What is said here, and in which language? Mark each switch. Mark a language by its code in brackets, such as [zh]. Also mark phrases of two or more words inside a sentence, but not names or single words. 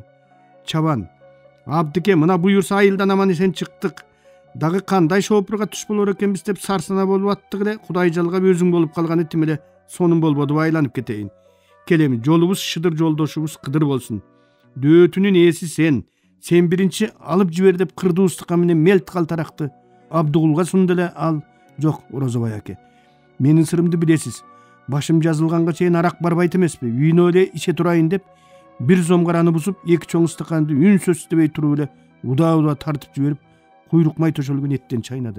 [ky] Чабан: "Абдыке, мына буюрса айылдан аман эсен чыктык. Дагы кандай шоопурга туш болор экенбиз деп сарсана болуп аттык эле. Кудай жалгап өзүң болуп калган этим эле сонун болбоду, айланып кетейин. Келем, жолубуз шыдыр, жолдошубуз кыдыр болсун. Дөөтүнүн ээси сен, Sen birinci alıp jiber dep kırdıustukka менен мелт калтарақты Абдугулга сунду эле ал. Жок, Орозобай аке. Менин сырымды билесиз. Башым жазылганга чейин арак барбайт эмеспи. Үйнө эле иче турайын деп бир зомгараны бузуп, эки чоң стаканды үнсөз истебей туруп эле удаа тартып жиберип, куйрук май төшөлгөн эттен чайнады.